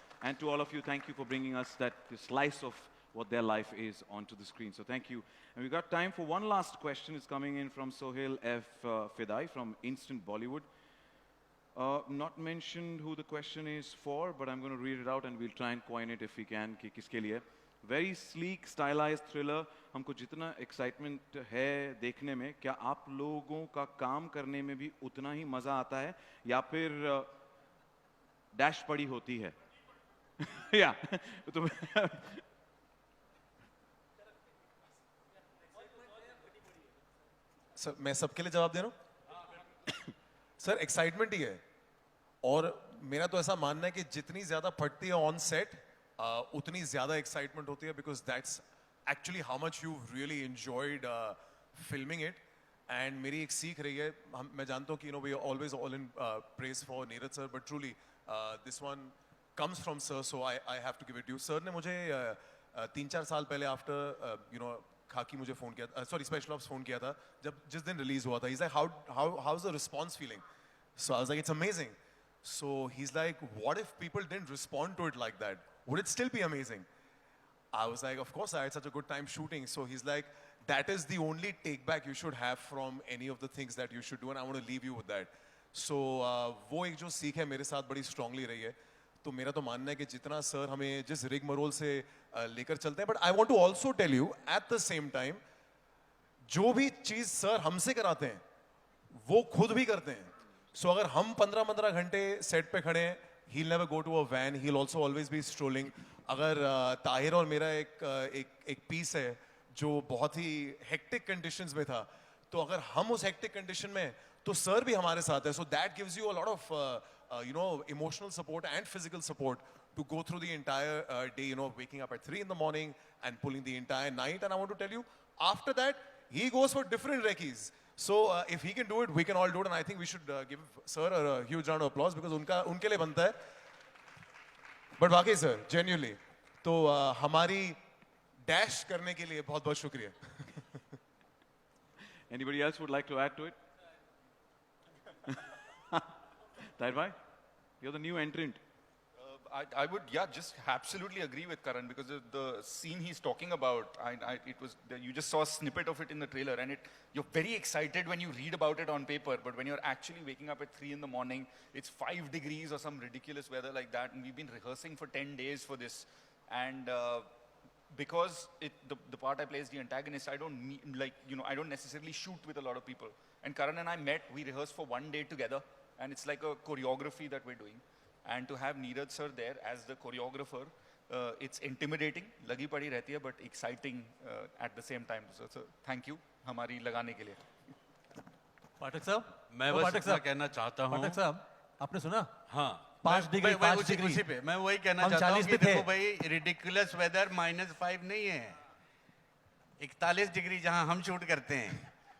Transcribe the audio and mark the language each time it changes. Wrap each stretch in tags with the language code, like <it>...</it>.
<en>And to all of you, thank you for bringing us that slice of what their life is onto the screen. So thank you. And we've got time for one last question. It's coming in from Sohail F. Fidai from Instant Bollywood. Not mentioned who the question is for, but I'm going to read it out and we'll try and coin it if we can.</en> <hi>कि किसके लिए?</hi> <en>Very sleek, stylized thriller.</en> <hi>हमको जितना excitement है देखने में, क्या आप लोगों का काम करने में भी उतना ही मजा आता है, या फिर डैश पड़ी होती है? या तो सर मैं सबके लिए जवाब दे रहा हूँ. सर एक्साइटमेंट ही है, और मेरा तो ऐसा मानना है कि जितनी ज्यादा फटती है ऑन सेट उतनी ज्यादा एक्साइटमेंट होती है,</hi> <en>Because that's actually how much you really enjoyed filming it.</en> <hi>And मेरी एक सीख रही है, मैं जानता हूँ कि</hi> <en>We always all in praise for Neeraj sir, but truly this one comes from sir, so I have to give it to you.</en> <hi>Sir ने मुझे 3-4 साल पहले after खाकी मुझे फोन किया, sorry Special Ops फोन किया था जब जिस दिन रिलीज हुआ था.</hi> <en>He's like, how's the response feeling? So I was like, it's amazing. So he's like, what if people didn't respond to it like that? Would it still be amazing? I was like, of course, I had such a good time shooting. So he's like, that is the only take back you should have from any of the things that you should do, and I want to leave you with that.</en> <hi>So वो एक जो सीख है मेरे साथ बड़ी strongly रही है. तो मेरा तो मानना है कि जितना सर हमें जिस रिग मरोल से लेकर चलते हैं,</hi> <en>but I want to also tell you at the same time,</en> <hi>जो भी चीज सर हमसे कराते हैं वो खुद भी करते हैं. सो अगर हम 15-15 घंटे सेट पे खड़े हैं,</hi> <en>he'll never go to a van, he'll also always be strolling.</en> <hi>अगर ताहिर और मेरा एक पीस है जो बहुत ही हेक्टिक कंडीशंस में था, तो अगर हम उस हेक्टिक कंडीशन में, तो सर भी हमारे साथ है.</hi> <en>So that gives you a lot of emotional support and physical support to go through the entire day, waking up at 3 in the morning and pulling the entire night. And I want to tell you, after that, he goes for different recce's. So if he can do it, we can all do it. And I think we should give sir a huge round of applause, because</en> <hi>उनके लिए बनता है. But वाकई sir, genuinely, तो हमारी dash करने के लिए बहुत बहुत शुक्रिया.</hi> <en>Anybody else would like to add to it? Tahir bhai, you're the new entrant. I would, just absolutely agree with Karan, because the scene he's talking about, you just saw a snippet of it in the trailer, and you're very excited when you read about it on paper, but when you're actually waking up at 3 in the morning, it's 5 degrees or some ridiculous weather like that, and we've been rehearsing for 10 days for this, and because the part I play is the antagonist, I don't necessarily shoot with a lot of people. And Karan and I met, we rehearsed for 1 day together, and it's like a choreography that we're doing. And to have Neeraj sir there as the choreographer, it's intimidating,</en> <hi>lagi padi rehti hai,</hi> <en>but exciting at the same time. So thank you,</en> <hi>हमारी लगाने के लिए. पाठक साहब, मैं बस इतना कहना चाहता हूँ. पाठक साहब, आपने सुना? हाँ. 5 डिग्री, 5 डिग्री. उसी पे मैं वही कहना चाहता हूँ कि देखो भाई, ridiculous weather -5 नहीं है. 41 डिग्री जहाँ हम शूट करते हैं.</hi>